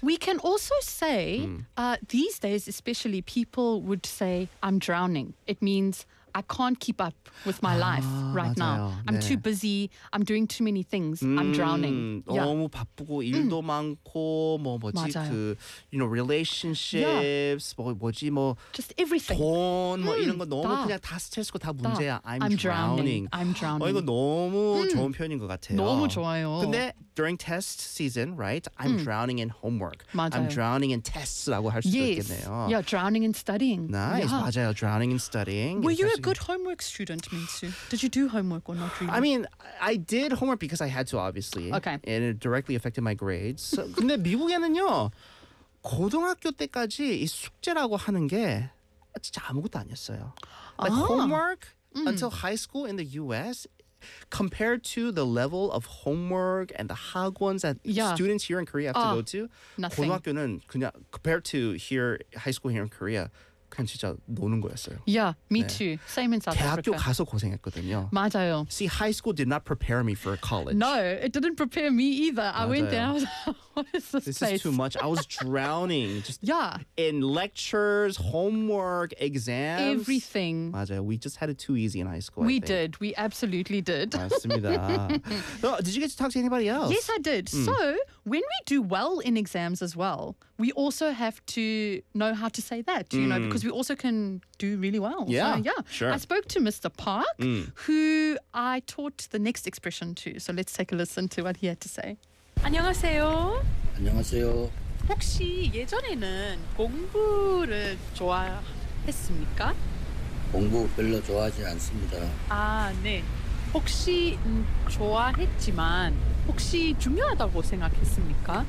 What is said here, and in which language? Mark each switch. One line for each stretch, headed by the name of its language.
English: We can also say these days, especially people would say I'm drowning. It means I can't keep up with my life right
Korean: 맞아요.
English: now. I'm
Korean: 네.
English: too busy. I'm doing too many things. I'm drowning.
Korean: 너무 yeah. 바쁘고 일도 많고 뭐 뭐지 맞아요. 그
English: you know relationships yeah.
Korean: 뭐 뭐지 뭐
English: just everything
Korean: 돈 뭐 이런 거 너무 다. 그냥 다 스트레스고 다 문제야. 다. I'm drowning. 이거 너무 좋은 표현인 것 같아요. 너무 좋아요.
English: 근데 during test season, right? I'm drowning in homework.
Korean: 맞아요.
English: I'm drowning in tests라고 할 수도 yes.
Korean: 있겠네요.
English: Yeah, drowning in studying. Nice. Yeah. 맞아요. Drowning in studying. Were you a good homework student, Minsu? Did you do homework or not really? I mean, I did homework because I had to, obviously. Okay. And it directly affected my grades.
Korean: So, 근데 미국에는요, 고등학교 때까지 이 숙제라고 하는 게 진짜 아무것도 아니었어요.
English: Like homework until high school in the U.S., compared to the level of homework and the 학원s that yeah. students here in Korea have to go to, nothing.
Korean: 고등학교는 그냥
English: compared to here high school here in Korea,
Korean: 그냥 진짜 노는 거였어요.
English: Yeah, me 네. too. Same in South Africa.
Korean: 대학교 가서 고생했거든요. 맞아요.
English: See, high school did not prepare me for college. No, it didn't prepare me either.
Korean: 맞아요.
English: I went there. I was like, what is this place? This is too much. I was drowning. Just yeah. In lectures, homework, exams. Everything.
Korean: 맞아요.
English: We just had it too easy in high school, We did. We absolutely did.
Korean: 맞습니다.
English: So, did you get to talk to anybody else? Yes, I did. Mm. So, when we do well in exams as well, we also have to know how to say that, you know, because we also can do really well. Yeah, so, yeah. Sure. I spoke to Mr. Park, who I taught the next expression to. So let's take a listen to what he had to say.
Korean: 안녕하세요. 안녕하세요. 혹시 예전에는 공부를 좋아했습니까? 공부 별로 좋아하지 않습니다. 아, 네. 혹시 좋아했지만 혹시 중요하다고 생각했습니까?